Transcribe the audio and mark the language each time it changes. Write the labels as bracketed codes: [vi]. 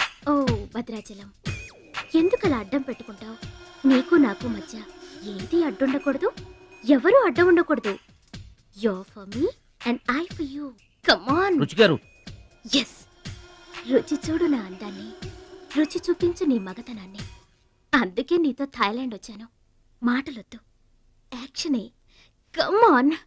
[te] ఓ భద్రాచలం, ఎందుకలా అడ్డం పెట్టుకుంటావు? నీకు నాకు మధ్య ఏది అడ్డుండకూడదు, ఎవరు అడ్డం ఉండకూడదు. [en] You're for me and I for you. Come on. [te] రుచి గారు, [en] Yes. [te] రుచి చూడు నా అందాన్ని, రుచి చూపించు నీ మగతనాన్ని. అందుకే నీతో థాయిలాండ్ వచ్చాను. మాటలొద్దు, యాక్షనే. [en] Come on.